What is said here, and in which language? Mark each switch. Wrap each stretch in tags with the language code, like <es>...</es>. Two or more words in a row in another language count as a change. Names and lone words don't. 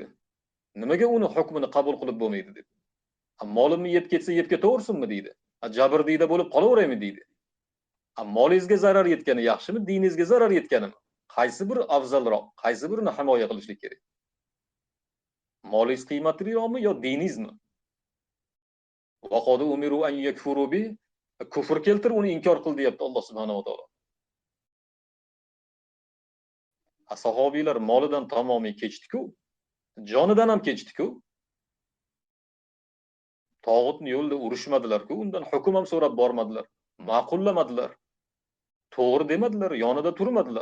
<uz>Nimaga uni hukmini qabul qilib bo'lmaydi deb. Molimni yeb ketsa yeb ketaversinmi deydi. Jabrdiyda bo'lib qolaveraymi deydi. Molingizga zarar yetgani yaxshimi, diningizga zarar yetganimi? Qaysi bir afzalroq, qaysi birini himoya qilishlik kerak? Molingiz qiymatliroqmi yo diningizmi?</uz> <ar>وقد أمروا أن يكفروا به,</ar> <uz>kufr keltir, uni inkor qil deyapti Alloh</uz> <ar>سبحانه وتعالى.</ar> <uz>Sahobiylar molidan tamomiy kechdi-ku, jonidan ham kechdi-ku. Tog'utni yo'lda urushmadilar-ku, undan hukm ham so'rab bormadilar, ma'qullamadilar, to'g'ri demadilar, yonida turmadilar.</uz>